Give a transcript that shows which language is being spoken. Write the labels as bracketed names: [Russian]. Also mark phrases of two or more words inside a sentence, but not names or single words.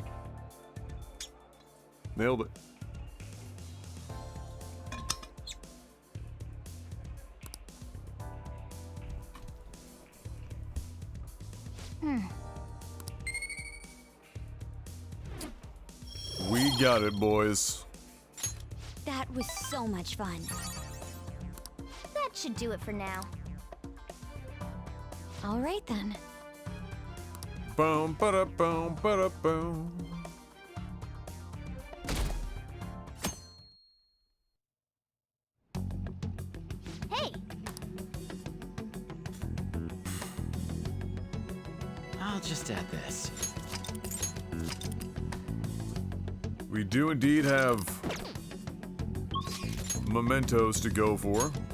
[English] Nailed it. We got it, boys. That was so much fun. That should do it for now. All right then. Ba-da-boom, ba-da-boom, ba-da-boom. Hey! I'll just add this. We do indeed have mementos to go for.